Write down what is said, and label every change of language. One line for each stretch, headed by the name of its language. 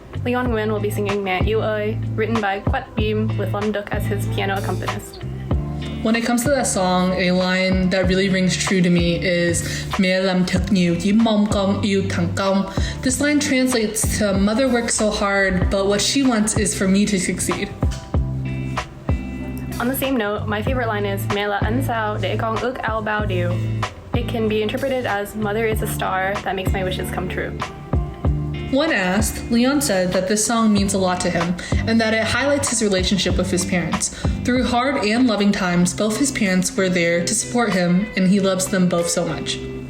English: Nguyen will be singing Mẹ Yêu Ơi, written by Quách Beem with Lâm Duc as his piano accompanist. When it comes to that song, a line that really rings true to me is
Vietnamese: Mẹ làm thật nhiều chỉ mong con yêu thành công.
English: This line translates to mother works so hard, but what she wants is for me to succeed. On the same note, my favorite line is
Vietnamese: Mẹ là ánh sao để con ước ao bao điều.
English: It can be interpreted as mother is a star that makes my wishes come true. When asked, Leon said that this song means a lot to him and that it highlights his relationship with his parents. Through hard and loving times, both his parents were there to support him and he loves them both so much.